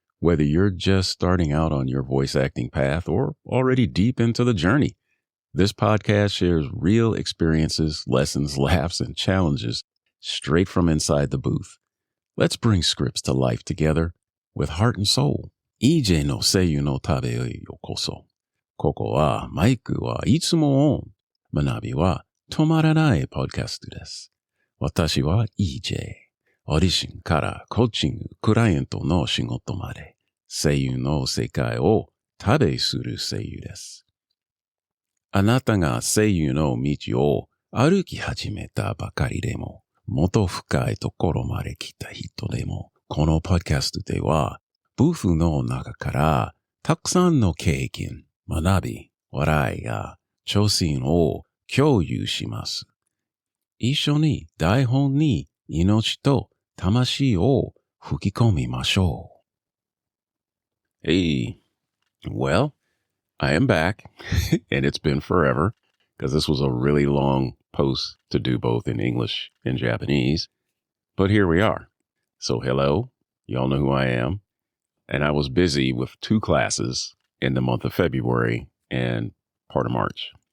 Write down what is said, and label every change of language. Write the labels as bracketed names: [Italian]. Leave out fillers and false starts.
[English] Whether you're just starting out on your voice acting path or already deep into the journey, this podcast shares real experiences, lessons, laughs, and challenges straight from inside the booth. Let's bring scripts to life together with heart and soul. [Japanese] EJ の声優の旅へようこそ。ここはマイクはいつもオン。学びは止まらないポッドキャストです。私は EJ。オーディションからコーチング、クライアントの仕事まで、声優の世界を旅する声優です。あなたが声優の道を歩き始めたばかりでも、もっと深いところまで来た人でも、このポッドキャストでは、ブースの中からたくさんの経験、学び、笑いや挑戦を共有します。一緒に台本に命と魂を吹き込みましょう。 [English] Hey, well, I am back, and it's been forever, because this was a really long post to do both in English and Japanese. But here we are. So hello, y'all know who I am. And I was busy with 2 classes in the month of February and part of March.